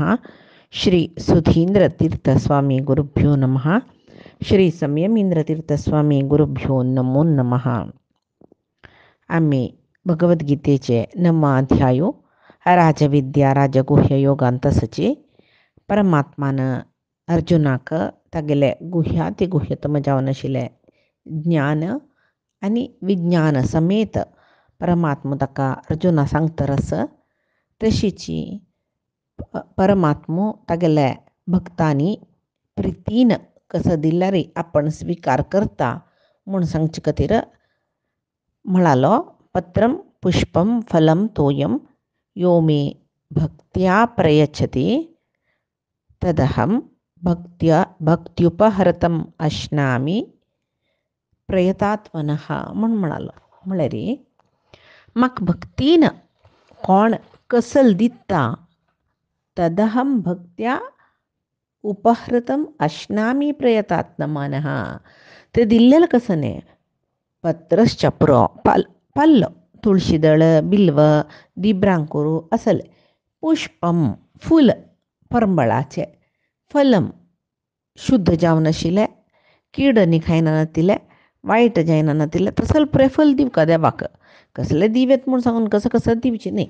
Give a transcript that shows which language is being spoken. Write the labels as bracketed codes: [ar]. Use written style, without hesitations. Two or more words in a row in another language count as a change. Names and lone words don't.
[sa] श्री सुधींद्रतीर्थस्वामी गुरुभ्यो नमः. श्री संयमींद्रतीर्थस्वामी गुरुभ्यो नमो नमः. [kok] आम्ही भगवद्गीतेचे 9वा अध्यायो राजविद्या राजगुह्य योगांतसचे परमात्मानं अर्जुनाक तागेले गुह्याति गुह्यतम जावन आशिल्ले ज्ञान आणि विज्ञान समेत परमात्मा ताका अर्जुना सांगतरस तशीची परमात्मो तागेल्या भक्तांनी प्रितीन कसं दिल्यार आपण स्वीकार करता म्हूण सांगचे खातीर म्हणालो. [sa] पत्रम पुष्पम फलम तोयम यो मे भक्त्या प्रयच्छति तदहम भक्त्युपहरतम अश्नामी प्रयतात्मनः [kok] म्हूण म्हणालो. म्हळ्यार म्हाका भक्तीन कोण कसल दिता [sa] तदहम भक्त्या उपहृतम अश्नामी प्रयतात्मनः. [kok] ते दिल्लेलं कसं न्ही पत्रश्चप्रो पल्ल तुळशीदळ बिल्व दिब्रांकोरू असले पुष्पम फूल परंबळाचे फलम शुद्ध जावन आशिल्लें कीड न्ही खायना नातिल्लें वायट जायना नातिल्लें तसले प्रेफल दिवका देवाक कसले दिवेत म्हूण सांगून कसं दिवचें न्ही.